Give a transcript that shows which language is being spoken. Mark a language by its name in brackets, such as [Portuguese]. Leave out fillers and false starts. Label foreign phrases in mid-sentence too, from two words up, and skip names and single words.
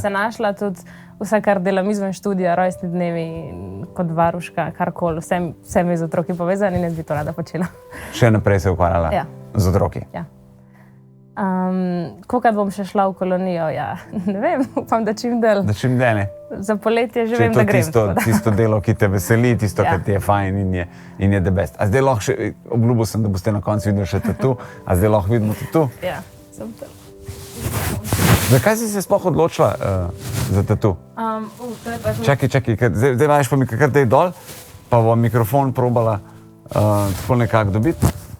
[Slovenian] Sem se našla tudi vse, kar delam izven študija, rojstni dnevi, kot varuška, karkoli, vse mi z otroki povezani in jaz bi to rada počela. Še naprej se ukvarjala z otroki? Ja. Kolikrat bom še šla v kolonijo, ja, ne vem, upam, da čim del. Da čim del, ne? Za poletje že vem, da grem. Če je to tisto delo, ki te veseli, tisto, kar ti je fajn in je [English] the best. [Slovenian] A zdaj lahko še, obljubil sem, da boste na koncu videli še tatu, a zdaj lahko vidimo tatu? Ja, sem tam. Zakaj si se sploh odločila za tatu? Čakaj, zdaj daš pa mi kar tej dol, pa bom mikrofon probala tako nekako dobiti.